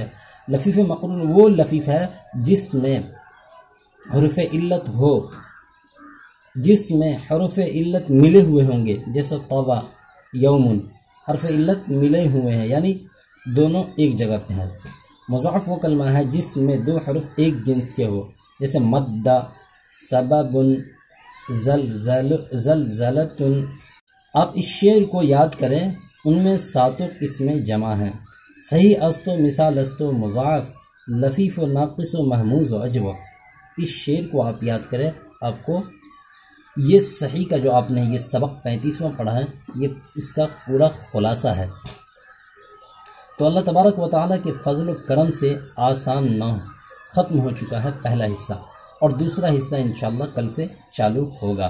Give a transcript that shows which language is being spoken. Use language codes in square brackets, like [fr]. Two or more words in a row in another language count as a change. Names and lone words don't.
[ur] لفیف مقرون وہ لفیف ہے جس میں حروف علت ہو، جس میں حروف علت ملے ہوئے ہوں گے، جیسے طوبہ یومن، حرف علت ملے ہوئے ہیں، یعنی دونوں ایک جگہ پہ ہیں۔ مضاعف وہ کلمہ ہے جس میں 2 حرف ایک جنس کے ہو، جیسے مد، سبب، زلزلۃ۔ آپ اس شعر کو یاد کریں، ان میں 7 قسمیں جمع ہیں۔ [fa] صحیح است و مثال است و مضاعف، لفیف و ناقص و محموز و اجوف۔ [ur] اس شعر کو آپ یاد کریں، آپ کو یہ صحیح کا جو آپ نے یہ سبق 35واں پڑھا ہے، یہ اس کا پورا خلاصہ ہے۔ تو [ar] اللہ تبارک و تعالیٰ [ur] کے فضل و کرم سے آسان نہ ختم ہو چکا ہے پہلا حصہ، اور دوسرا حصہ انشاءاللہ کل سے چالو ہوگا۔